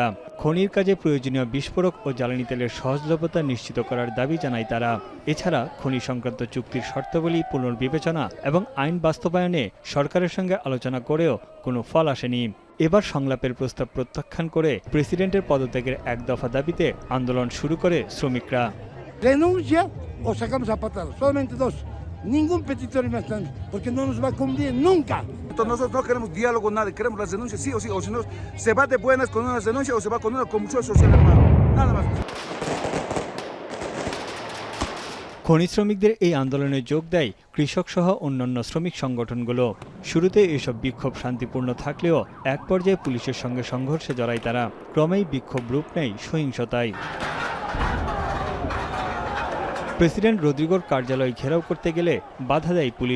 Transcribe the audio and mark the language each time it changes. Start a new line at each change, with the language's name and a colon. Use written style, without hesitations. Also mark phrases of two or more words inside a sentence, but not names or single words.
Bangla: খনির কাজে প্রয়োজনীয় বিস্ফোরক ও জ্বালানি তেলের সহজলভ্যতা নিশ্চিত করার দাবি জানায় তারা। এছাড়া খনি সংক্রান্ত চুক্তির শর্তাবলী পুনর্বিবেচনা এবং আইন বাস্তবায়নে সরকারের সঙ্গে আলোচনা করেও কোনো ফল আসেনি। এবার সংলাপের প্রস্তাব প্রত্যাখ্যান করে প্রেসিডেন্টের পদত্যাগের এক দফা দাবিতে আন্দোলন শুরু করে শ্রমিকরা।
Spanish: Renuncia o sacamos a patadas, solamente dos. Ningún petitorio más, porque no nos va a cumplir nunca. Nosotros no queremos diálogo, nada, queremos las denuncias sí, o si no, se va de buenas con unas denuncias o se va con una convulsión social, hermano. Nada más.
Bangla: খনি শ্রমিকদের এই আন্দোলনে যোগ দেয় কৃষক সহ অন্যান্য শ্রমিক সংগঠনগুলো। শুরুতে এসব বিক্ষোভ শান্তিপূর্ণ থাকলেও এক পর্যায়ে পুলিশের সঙ্গে সংঘর্ষে জড়ায় তারা। ক্রমেই বিক্ষোভ রূপ নেয় সহিংসতায়। প্রেসিডেন্ট রদ্রিগোর কার্যালয় ঘেরাও করতে গেলে বাধা দেয় পুলিশ।